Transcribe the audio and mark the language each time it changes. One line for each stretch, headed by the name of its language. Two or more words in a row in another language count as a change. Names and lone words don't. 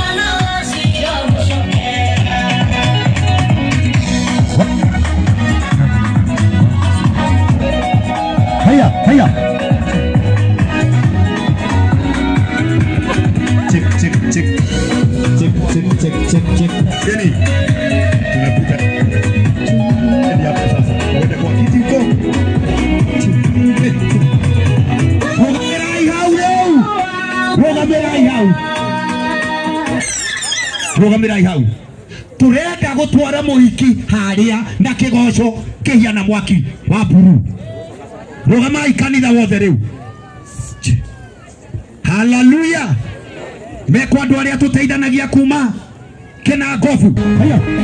Swahili: Haya.
English: Check. Yeni.
Swahili: Tunapita. Hadi hapo sasa. Wende kwa kiti huko.
Kikuyu: Rũgamĩrai hau. Turenda gũtwara mũhiki haria na kĩgoco kĩhiana mwaki wa buru. Rũgamai kanitha wothe rĩu. Hallelujah. Mekwa andũ arĩa tũteithanagia kuma Kĩnangobu.
Swahili: Haya.